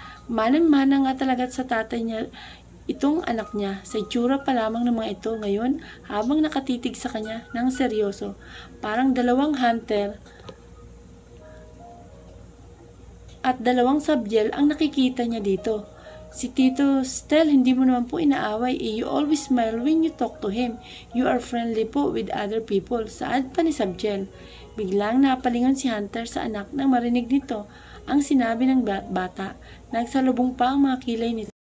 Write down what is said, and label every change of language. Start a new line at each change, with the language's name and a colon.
Filipino: Manang-mana nga talaga sa tatay niya itong anak niya, sa itsura pa lamang ng mga ito ngayon habang nakatitig sa kanya ng seryoso. Parang dalawang Hunter at dalawang Sabdiel ang nakikita niya dito. Si Tito Stel, hindi mo naman po inaaway.
English: You always smile when you talk to him. You are friendly po with other people.
Filipino: Saad pa ni Sabdiel. Biglang napalingon si Hunter sa anak nang marinig nito ang sinabi ng bata. Nagsalubong pa ang mga kilay nito.